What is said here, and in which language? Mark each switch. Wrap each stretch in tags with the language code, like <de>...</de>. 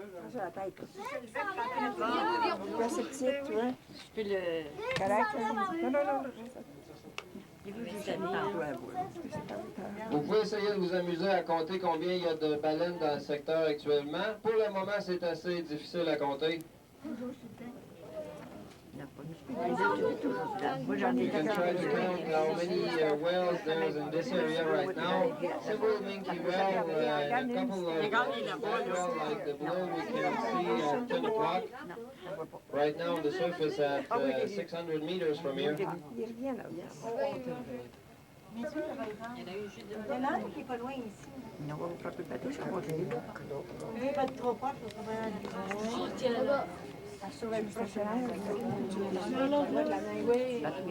<fr>Sur la tête. Là, c'est petit, tu vois. Je peux le... Correct? Non, non, non. Vous pouvez essayer de vous amuser à compter combien il y a de baleines dans le secteur actuellement. Pour le moment, c'est assez difficile à compter.</fr> <en>You can try to count how many whales there's in this area right now. Several minke whales, a couple of whales like the blue we can see at 10 o'clock. Right now on the surface at 600 meters from here.</en> <fr>Il revient là. Il y en a un qui est pas loin ici. Non, on va frapper le bateau, ça va aller. Il n'est pas trop proche, parce qu'on va aller. tiens là-bas. Sur la stationnaire. Oui.</fr>